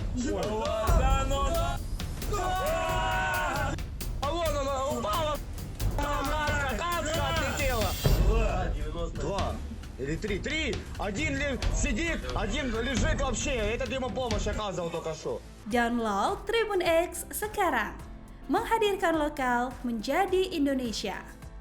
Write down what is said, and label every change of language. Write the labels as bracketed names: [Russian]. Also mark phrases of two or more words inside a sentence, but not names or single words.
[Russian] Да ну! А вон она упала! Отлетела! 2. Или 3. 3. Один сидит, один лежит вообще. Этот ему помощь оказывал только что. [Indonesian] Download Tribun X sekarang. Menghadirkan lokal menjadi Indonesia.